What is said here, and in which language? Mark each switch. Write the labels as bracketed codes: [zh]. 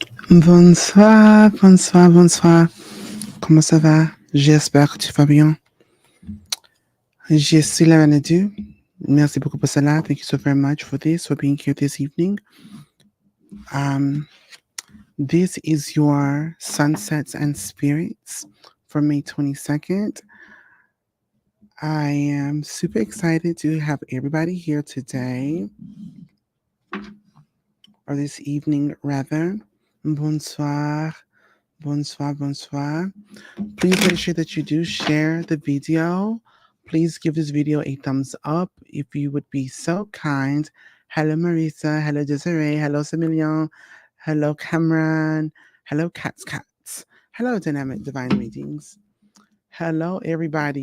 [fr] Bonsoir, bonsoir, bonsoir. Comment ça va? J'espère que tu vas bien. Je suis la Manadu. Merci beaucoup pour cela. [en] Thank you so very much for this, for being here this evening. This is your Sunsets and Spirits for May 22nd. I am super excited to have everybody here today, or this evening rather. [fr] Bonsoir, bonsoir, bonsoir. [en] Please make sure that you do share the video. Please give this video a thumbs up if you would be so kind. Hello, Marisa. Hello, Desiree. Hello, Similion. Hello, Cameron. Hello, Cats. Hello, Dynamic Divine Readings. Hello, everybody.